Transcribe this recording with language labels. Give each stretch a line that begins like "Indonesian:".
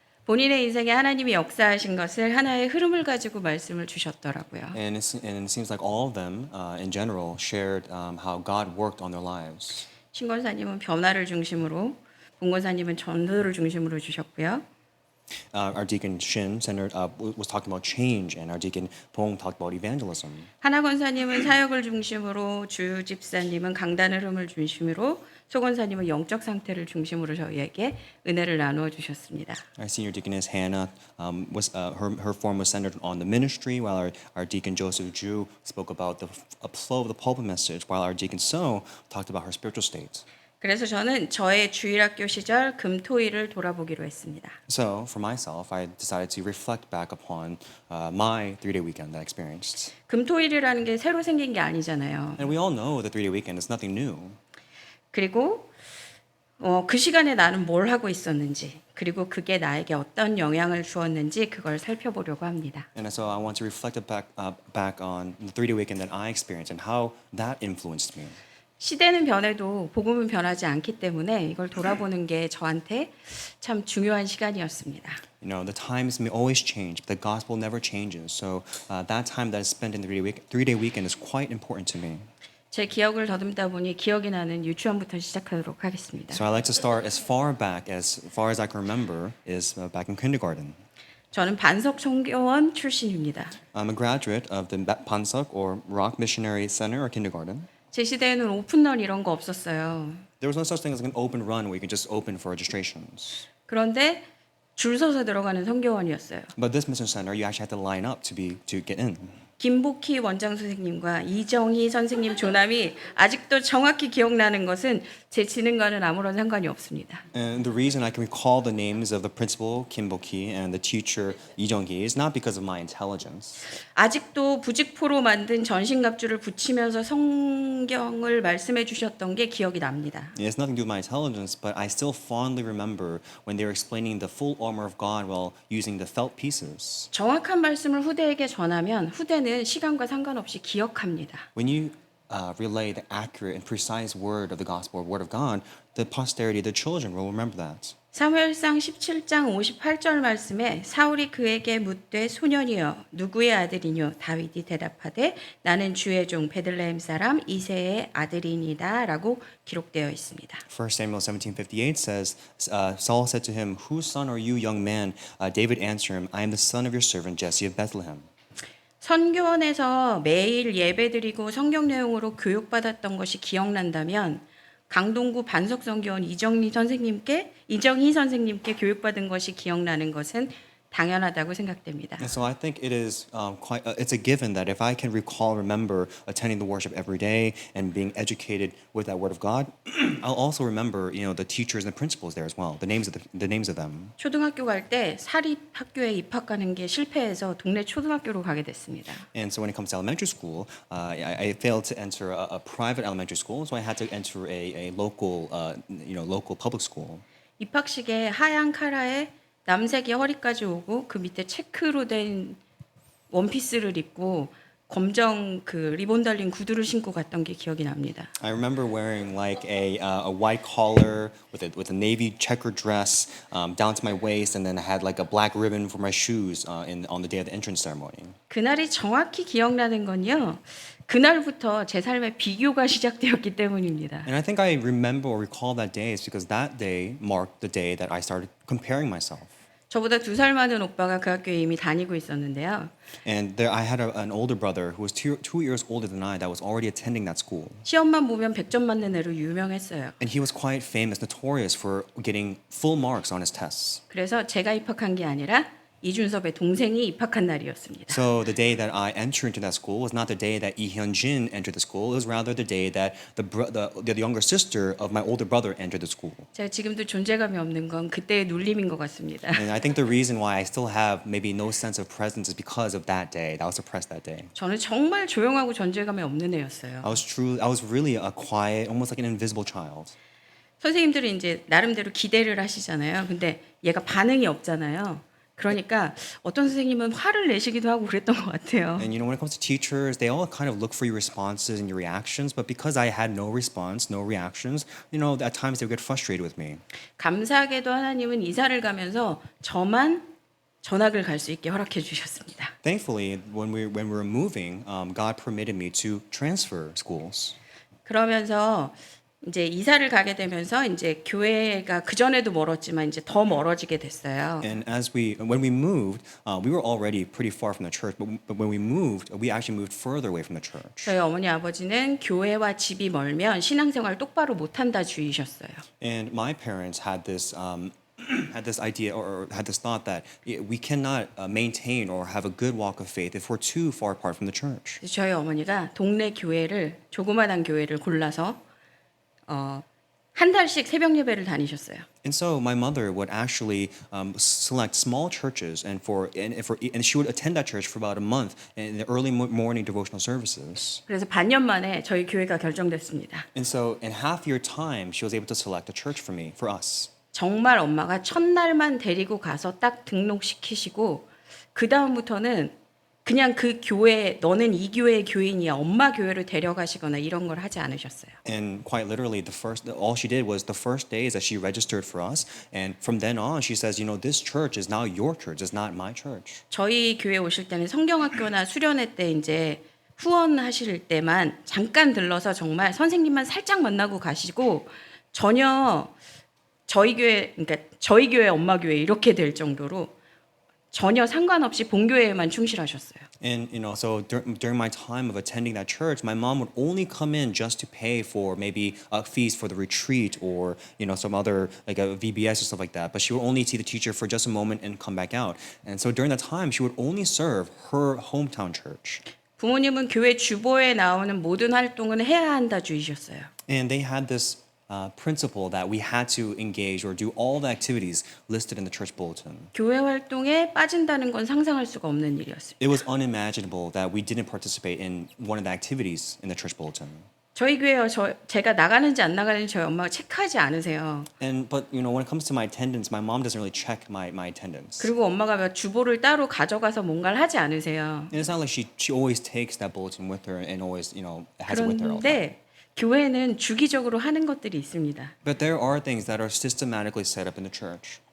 Korean: 본인의 인생에 하나님이 역사하신 것을 하나의 흐름을 가지고 말씀을 주셨더라고요.
English: And it seems like all of them, in general, shared how God worked on their lives.
Korean: 신권사님은 변화를 중심으로, 봉권사님은 전도를 중심으로 주셨고요.
English: Our deacon Shin was talking about change, and our deacon Pong talked about evangelism.
Korean: 하나권사님은 사역을 중심으로, 주 집사님은 강단 흐름을 중심으로, 소권사님은 영적 상태를 중심으로 저희에게 은혜를 나누어 주셨습니다.
English: Our senior deaconess Hannah her form was centered on the ministry, while our deacon Joseph Ju spoke about the flow of the pulpit message, while our deacon So talked about her spiritual state.
Korean: 그래서 저는 저의 주일학교 시절 금토일을 돌아보기로 했습니다.
English: So for myself, I decided to reflect back upon my 3-day weekend that I experienced.
Korean: 금토일이라는 게 새로 생긴 게 아니잖아요.
English: And we all know the 3-day weekend is nothing new.
Korean: 그리고 그 시간에 나는 뭘 하고 있었는지, 그리고 그게 나에게 어떤 영향을 주었는지 그걸 살펴보려고 합니다.
English: And so I want to reflect back on the 3-day weekend that I experienced and how that influenced me.
Korean: 시대는 변해도 복음은 변하지 않기 때문에 이걸 돌아보는 게 저한테 참 중요한 시간이었습니다.
English: You know, the times may always change, but the gospel never changes. So that time that I spent in the 3-day weekend is quite important to me.
Korean: 제 기억을 더듬다 보니 기억이 나는 유치원부터 시작하도록 하겠습니다.
English: So I like to start as far as I can remember is back in kindergarten.
Korean: 저는 반석 청교원 출신입니다.
English: I'm a graduate of the Pansuk or Rock Missionary Center or kindergarten.
Korean: 제 시대에는 오픈런 이런 거 없었어요.
English: There was no such thing as an open run where you could just open for registrations.
Korean: 그런데 줄 서서 들어가는 성교원이었어요.
English: But this mission center, you actually had to line up to get in.
Korean: 김복희 원장 선생님과 이정희 선생님 조남이 아직도 정확히 기억나는 것은 제 지능과는 아무런 상관이 없습니다.
English: And the reason I can recall the names of the principal Kim Bo-ki and the teacher Lee Jung-gi is not because of my intelligence.
Korean: 아직도 부직포로 만든 전신갑주를 붙이면서 성경을 말씀해 주셨던 게 기억이 납니다.
English: It has nothing to do with my intelligence, but I still fondly remember when they were explaining the full armor of God while using the felt pieces.
Korean: 정확한 말씀을 후대에게 전하면 후대는 시간과 상관없이 기억합니다.
English: When you relay the accurate and precise word of the gospel, or word of God, the posterity, the children will remember that.
Korean: 사무엘상 17장 58절 말씀에 사울이 그에게 묻되 소년이여 누구의 아들이뇨 다윗이 대답하되 나는 주의 종 베들레헴 사람 이새의 아들이니다라고 기록되어 있습니다.
English: 1 Samuel 17:58 says, Saul said to him, "Whose son are you, young man?" David answered him, "I am the son of your servant Jesse of Bethlehem."
Korean: 선교원에서 매일 예배드리고 성경 내용으로 교육받았던 것이 기억난다면 강동구 반석선교원 이정희 선생님께 교육받은 것이 기억나는 것은 당연하다고 생각됩니다.
English: And so I think it is it's a given that if I can recall, remember attending the worship every day and being educated with that word of God, I'll also remember, the teachers and the principals there as well, the names of them.
Korean: 초등학교 갈 때 사립학교에 입학하는 게 실패해서 동네 초등학교로 가게 됐습니다.
English: And so when it comes to elementary school, I failed to enter a private elementary school, so I had to enter a local, local public school.
Korean: 입학식에 하얀 카라에 남색이 허리까지 오고 그 밑에 체크로 된 원피스를 입고 검정 그 리본 달린 구두를 신고 갔던 게 기억이 납니다.
English: I remember wearing like a white collar with a navy checker dress down to my waist, and then I had like a black ribbon for my shoes on the day of the entrance ceremony.
Korean: 그날이 정확히 기억나는 건요. 그날부터 제 삶에 비교가 시작되었기 때문입니다.
English: And I think I remember or recall that day is because that day marked the day that I started comparing myself.
Korean: 저보다 2살 많은 오빠가 그 학교에 이미 다니고 있었는데요.
English: And there, I had an older brother who was two years older than I that was already attending that school.
Korean: 시험만 보면 100점 맞는 애로 유명했어요.
English: And he was quite famous, notorious for getting full marks on his tests.
Korean: 그래서 제가 입학한 게 아니라 이준섭의 동생이 입학한 날이었습니다.
English: So the day that I entered into that school was not the day that Lee Hyun-jin entered the school. It was rather the day that the younger sister of my older brother entered the school.
Korean: 제가 지금도 존재감이 없는 건 그때의 눌림인 것 같습니다.
English: And I think the reason why I still have maybe no sense of presence is because of that day. That was suppressed that day.
Korean: 저는 정말 조용하고 존재감이 없는 애였어요.
English: I was really a quiet, almost like an invisible child.
Korean: 선생님들이 이제 나름대로 기대를 하시잖아요. 근데 얘가 반응이 없잖아요. 그러니까 어떤 선생님은 화를 내시기도 하고 그랬던 것 같아요.
English: And when it comes to teachers, they all kind of look for your responses and your reactions. But because I had no response, no reactions, at times they would get frustrated with me.
Korean: 감사하게도 하나님은 이사를 가면서 저만 전학을 갈 수 있게 허락해 주셨습니다.
English: Thankfully, when we were moving, God permitted me to transfer schools.
Korean: 그러면서 이제 이사를 가게 되면서 이제 교회가 그 전에도 멀었지만 이제 더 멀어지게 됐어요.
English: And when we moved, we were already pretty far from the church. But when we moved, we actually moved further away from the church.
Korean: 저희 어머니 아버지는 교회와 집이 멀면 신앙생활 똑바로 못한다 주의셨어요.
English: And my parents had this idea or had this thought that we cannot maintain or have a good walk of faith if we're too far apart from the church.
Korean: 저희 어머니가 동네 조그마한 교회를 골라서 한 달씩 새벽 예배를 다니셨어요.
English: And so my mother would actually select small churches, and she would attend that church for about a month in the early morning devotional services.
Korean: 그래서 반년 만에 저희 교회가 결정됐습니다.
English: And so in half year time, she was able to select a church for us.
Korean: 정말 엄마가 첫날만 데리고 가서 딱 등록시키시고 그 다음부터는 그냥 그 교회 너는 이 교회의 교인이야 엄마 교회로 데려가시거나 이런 걸 하지 않으셨어요.
English: And quite literally, all she did was the first day is that she registered for us, and from then on, she says, this church is now your church, it's not my church.
Korean: 저희 교회 오실 때는 성경학교나 수련회 때 이제 후원하실 때만 잠깐 들러서 정말 선생님만 살짝 만나고 가시고 전혀 저희 교회 엄마 교회 이렇게 될 정도로 전혀 상관없이 본교회에만 충실하셨어요.
English: And so during my time of attending that church, my mom would only come in just to pay for maybe fees for the retreat or some other like a VBS or stuff like that. But she would only see the teacher for just a moment and come back out. And so during that time, she would only serve her hometown church.
Korean: 부모님은 교회 주보에 나오는 모든 활동은 해야 한다 주의셨어요.
English: And they had this principle that we had to engage or do all the activities listed in the church bulletin.
Korean: 교회 활동에 빠진다는 건 상상할 수가 없는 일이었어요.
English: It was unimaginable that we didn't participate in one of the activities in the church bulletin.
Korean: 저희 교회요, 제가 나가는지 안 나가는지 저희 엄마가 체크하지 않으세요.
English: But when it comes to my attendance, my mom doesn't really check my attendance.
Korean: 그리고 엄마가 막 주보를 따로 가져가서 뭔가를 하지 않으세요.
English: And it's not like she always takes that bulletin with her and always has it with her all the time.
Korean: 그런데 교회는 주기적으로 하는 것들이 있습니다.
English: But there are things that are systematically set up in the church.